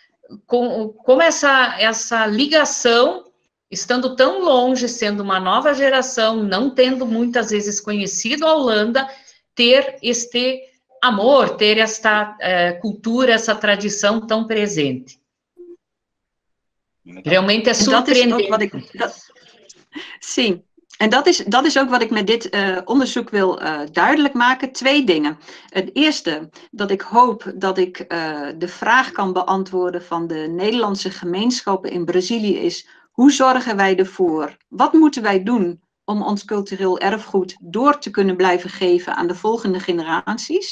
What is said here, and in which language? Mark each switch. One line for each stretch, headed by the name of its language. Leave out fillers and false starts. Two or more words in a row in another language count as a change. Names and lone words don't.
Portuguese: essa ligação, estando tão longe, sendo uma nova geração, não tendo muitas vezes conhecido a Holanda, ter este amor, ter esta cultura, essa tradição tão presente. Realmente é surpreendente. Sim.
Dutch: En dat is ook wat ik met dit onderzoek wil duidelijk maken. 2 dingen. Het eerste, dat ik hoop dat ik de vraag kan beantwoorden van de Nederlandse gemeenschappen in Brazilië is: hoe zorgen wij ervoor? Wat moeten wij doen om ons cultureel erfgoed door te kunnen blijven geven aan de volgende generaties?